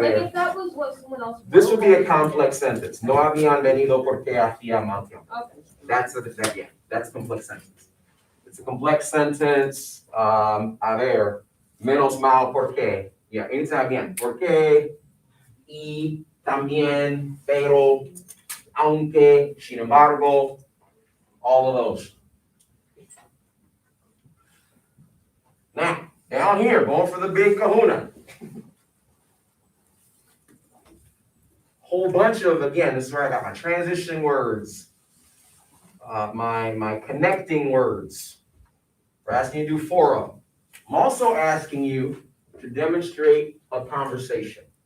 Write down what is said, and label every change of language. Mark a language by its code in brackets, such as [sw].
[en] Like if that was what someone else. This would be a complex sentence. [es] No habían venido porque hacía mal tiempo. [en] Okay. That's a complex sentence. It's a complex sentence. [es] A ver, menos mal porque. [en] Yeah, anytime bien. [es] Porque, y, también, pero, aunque, sin embargo, [en] all of those. Now, down here, going for the big kahuna. Whole bunch of, again, this is where I got my transition words, my connecting words. We're asking you to do 4 of them. I'm also asking you to demonstrate a conversation.